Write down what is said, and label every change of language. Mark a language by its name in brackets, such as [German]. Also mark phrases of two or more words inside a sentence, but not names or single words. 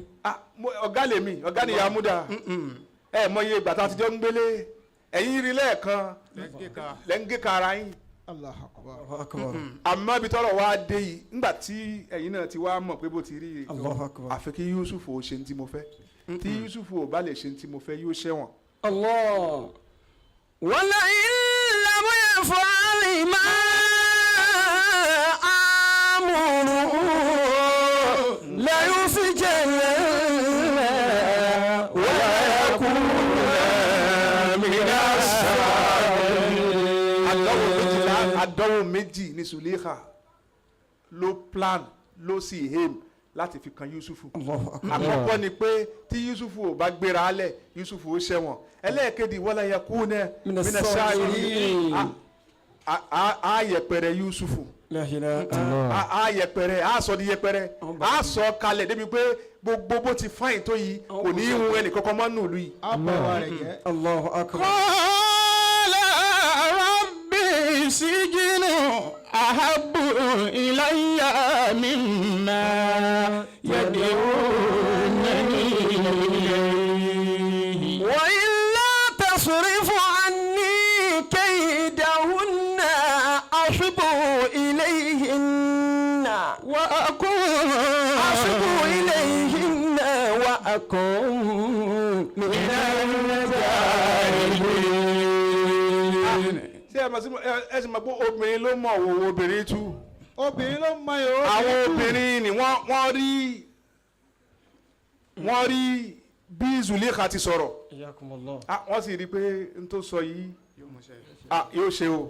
[Yoruba] ọ̀gá lèmi ọ̀gá ni Yamuda ẹ mọ iye ìgbà tá a ti jọ ń gbélé ẹ̀yin rí lẹ́ẹ̀kan lẹ́ ń gé ka ara yín. àmọ́ ibi tọ́rọ̀ wá dé yìí nígbà tí ẹ̀yin náà ti wá mọ̀ pé bó ti rí àfi kí Yusufu ò ṣe ní tí mo fẹ́ tí Yusufu ò bá lè ṣe ní tí mo fẹ́ yóò ṣẹ̀wọ̀n. [Arabic] ولئن لم يفعل ما آمره ليسجنن ويكون من الصاغرين. [Yoruba] àdánwò méjì ní Zulika ló plan ló sì aim láti fi kan Yusufu. àkọ́kọ́ ni pé tí Yusufu ò bá gbéra alẹ̀ Yusufu ó ṣẹ̀wọ̀n. ẹlẹ́ẹ̀kejì [Arabic] وليكونا من الصاغرين [Yoruba] a yẹpẹrẹ Yusufu a yẹpẹrẹ a sọ di yẹpẹrẹ a sọ kalẹ̀ débi pé gbogbo bó ti fáyìn tó yìí kò ní í hun ẹnì kankan mọ́ nù lù yìí. [Arabic] الله أكبر. قال رب السجن أحب إلي مما يدعونني إليه. وإلا تصرف عني كيدهن أصب إليهن وأكون من الجاهلين. [Yoruba] ṣé ẹ sì mọ̀ pé obìnrin ló mọ̀ òwò obìnrin tú. obìnrin ló mọ ìhòòhò. àwọn obìnrin ni wọ́n rí bí Zulikha ti sọ̀rọ̀ [Arabic] Iyakumullah. [Yoruba] wọ́n sì rí i pé n tó sọ yìí yóò ṣe o.